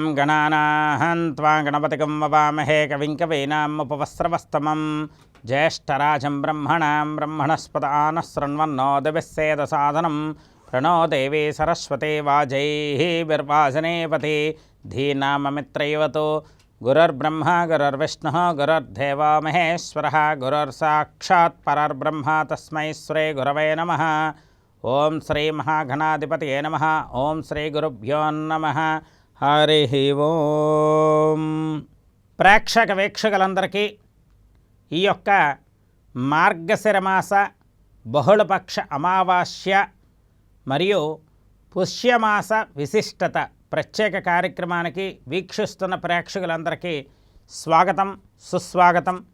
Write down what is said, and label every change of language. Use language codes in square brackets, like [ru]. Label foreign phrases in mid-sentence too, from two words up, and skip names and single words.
[sa] गणानाहं त्वा गणपतिं ववामहे कविं कवीनामुपवस्त्रवस्तमं ज्येष्ठराजं ब्रह्मणस्पत आनः शृण्वन्नोदिभिस्सेदसादनं प्रणो देवी सरस्वती वाजैः बिर्वाजनेपति धीनाममित्रैवतो गुरुर्ब्रह्मा गुरुर्विष्णुः गुरुर्देवो महेश्वरः गुरुर्साक्षात् परब्रह्म तस्मै श्री गुरवे नमः। ओं श्री महागणाधिपतये नमः। ओं श्री गुरुभ्यो नमः। हरि ओं। [te] ప్రేక్షక వీక్షకులందరికీ ఈ యొక్క మార్గశిర మాస బహుళపక్ష అమావాస్య మరియు పుష్యమాస విశిష్టత ప్రత్యేక కార్యక్రమానికి వీక్షిస్తున్న ప్రేక్షకులందరికీ స్వాగతం సుస్వాగతం.